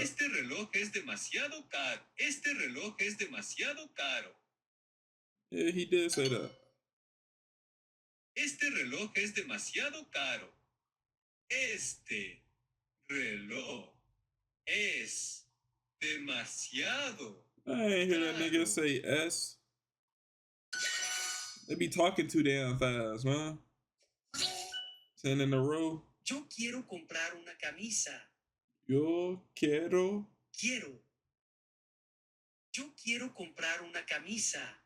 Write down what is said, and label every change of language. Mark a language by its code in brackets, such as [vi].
[es] Este reloj es demasiado caro. Este reloj es demasiado caro. [en] Yeah, he did say that. [es] Este reloj es demasiado caro. Este reloj es demasiado [en] I ain't hear that nigga [es] caro. [en] say S. They be talking too damn fast, man. 10 in a row. [es] Yo quiero comprar una camisa. Yo quiero. Quiero. Yo quiero comprar una camisa.